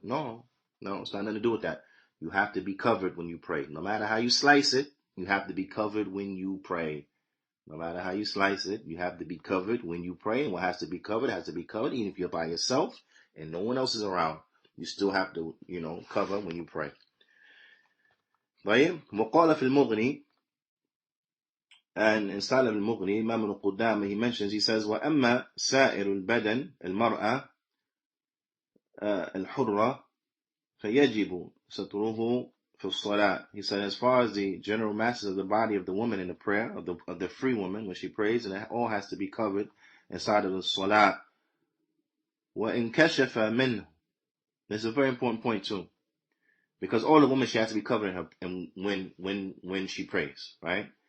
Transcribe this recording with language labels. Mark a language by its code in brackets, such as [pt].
[en] No, it's not nothing to do with that. You have to be covered when you pray. No matter how you slice it, you have to be covered when you pray. No matter how you slice it, you have to be covered when you pray. And what has to be covered has to be covered. Even if you're by yourself and no one else is around, you still have to, cover when you pray. [ar] طيب وقال في المغني, [en] and in Salaam al-Mughni, Imam al-Qudama, he says, [ar] وَأَمَّا سَائِرُ الْبَدَنِ الْمَرْأَةِ الْحُرَّةِ فَيَجِبُ سَتْرُهُ فِي الصَّلَاةِ. [en] He said, as far as the general masses of the body of the woman in the prayer, of the free woman when she prays, and it all has to be covered inside of the salah. [ar] وَإِنْ كَشَفَ مِنْهُ. [en] This is a very important point too, because all the women, she has to be covered her when she prays, right?